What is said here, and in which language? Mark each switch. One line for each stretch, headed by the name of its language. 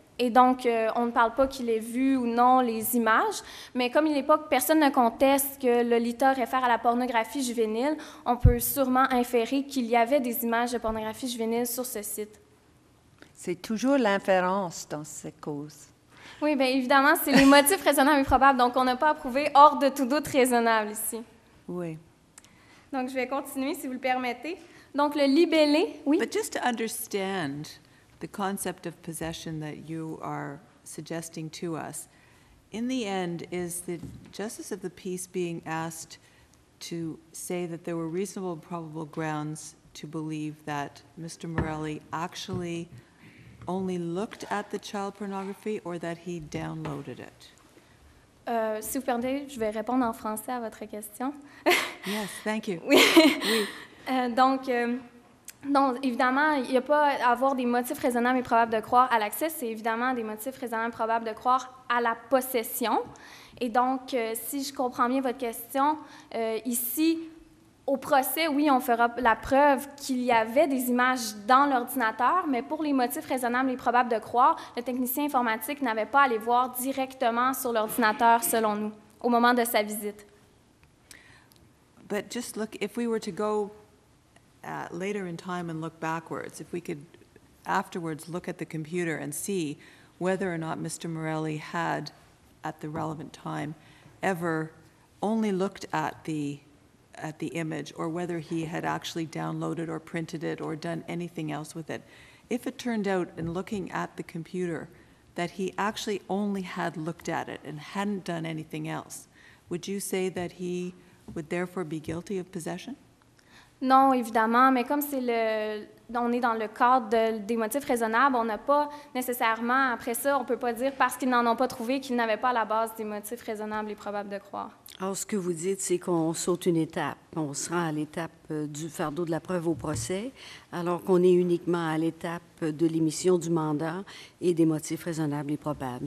French: Et donc, on ne parle pas qu'il ait vu ou non les images, mais comme il n'est pas, personne ne conteste que Lolita réfère à la pornographie juvénile, on peut sûrement inférer qu'il y avait des images de pornographie juvénile sur ce site. C'est toujours l'inférence dans ces causes. Oui, bien évidemment, c'est les motifs raisonnables et probables, donc on n'a pas à prouver hors de tout doute raisonnable ici. Oui. Donc, je vais continuer, si vous le permettez. Donc, le libellé, oui.
English: But just to understand the concept of possession that you are suggesting to us, in the end, is the justice of the peace being asked to say that there were reasonable and probable grounds to believe that Mr. Morelli actually only looked at the child pornography or that he downloaded it?
French: Si vous permettez, je vais répondre en français à votre question.
English: Yes, thank you.
French: Oui. Oui. Donc, évidemment, il n'y a pas à avoir des motifs raisonnables et probables de croire à l'accès, c'est évidemment des motifs raisonnables et probables de croire à la possession. Et donc, si je comprends bien votre question, ici, au procès, oui, on fera la preuve qu'il y avait des images dans l'ordinateur, mais pour les motifs raisonnables et probables de croire, le technicien informatique n'avait pas à les voir directement sur l'ordinateur, selon nous, au moment de sa visite.
English: But just look, if we were to go later in time and look backwards, if we could afterwards look at the computer and see whether or not Mr. Morelli had, at the relevant time, ever only looked at the image, or whether he had actually downloaded or printed it or done anything else with it. If it turned out in looking at the computer that he actually only had looked at it and hadn't done anything else, would you say that he would therefore be guilty of possession?
French: Non, évidemment, mais comme on est dans le cadre des motifs raisonnables, on n'a pas nécessairement, après ça, on ne peut pas dire parce qu'ils n'en ont pas trouvé qu'ils n'avaient pas à la base des motifs raisonnables et probables de croire. Alors, ce que vous dites, c'est qu'on saute une étape. On se rend à l'étape du fardeau de la preuve au procès, alors qu'on est uniquement à l'étape de l'émission du mandat et des motifs raisonnables et probables.